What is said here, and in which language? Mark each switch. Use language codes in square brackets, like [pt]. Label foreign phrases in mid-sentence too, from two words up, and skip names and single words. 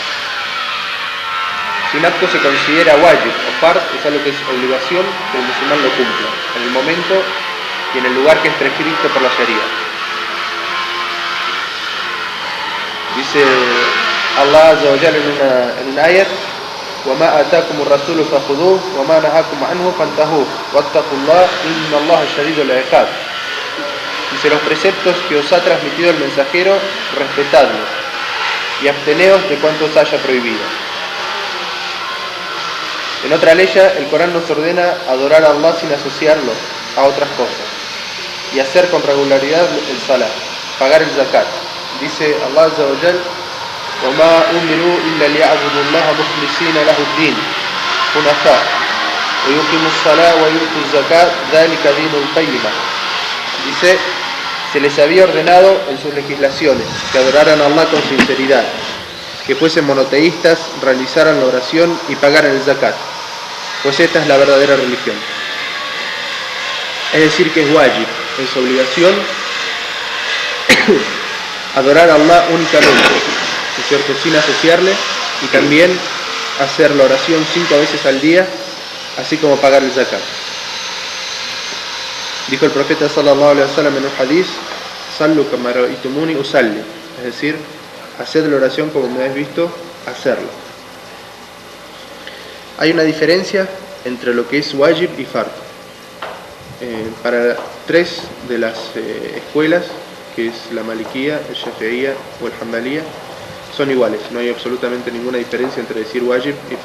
[es] Si un acto se considera wajib o fard, es algo que es obligación que el musulmán lo cumpla en el momento y en el lugar que es prescrito por la Sharia. [ar] Dice Allah عز وجل [es] en un ayat: [ar] وَمَا آتَاكُمُ الرَّسُولُ فَخُذُوهُ وَمَا نَهَاكُمْ عَنْهُ فَانْتَهُوا وَاتَّقُوا اللَّهَ إِنَّ اللَّهَ شَدِيدُ الْعِقَابِ. [es] Dice: los preceptos que os ha transmitido el mensajero, respetadlos y absteneos de cuanto os haya prohibido. En otra ley, el Corán nos ordena adorar a Allah sin asociarlo a otras cosas y hacer con regularidad el salat, pagar el zakat. [ar] Dice Allah عز وجل: وَمَا أُمِرُوا إِلَّا لِيَعْبُدُوا اللَّهَ مُخْلِصِينَ لَهُ الدِّينَ حُنَفَاءَ وَيُقِيمُوا الصَّلَاةَ وَيُؤْتُوا الزَّكَاةَ ذَلِكَ دِينُ الْقَيِّمَةِ. [es] Dice: se les había ordenado en sus legislaciones que adoraran a Allah con sinceridad, que fuesen monoteístas, realizaran la oración y pagaran el zakat, pues esta es la verdadera religión. Es decir, que es wajib, es obligación adorar a Allah únicamente, ¿no es cierto?, sin asociarle, y también hacer la oración 5 veces al día, así como pagar el zakat. Dijo el profeta [ar] صلى الله عليه وسلم [es] en un hadith: [ar] صلوا كما رأيتموني أصلي, [es] es decir, haced la oración como me habéis visto hacerlo. Hay una diferencia entre lo que es wajib y fard. Para tres de las escuelas, que es la malikía, el shafi'ía o el hanbalía, son iguales, no hay absolutamente ninguna diferencia entre decir wajib y fard.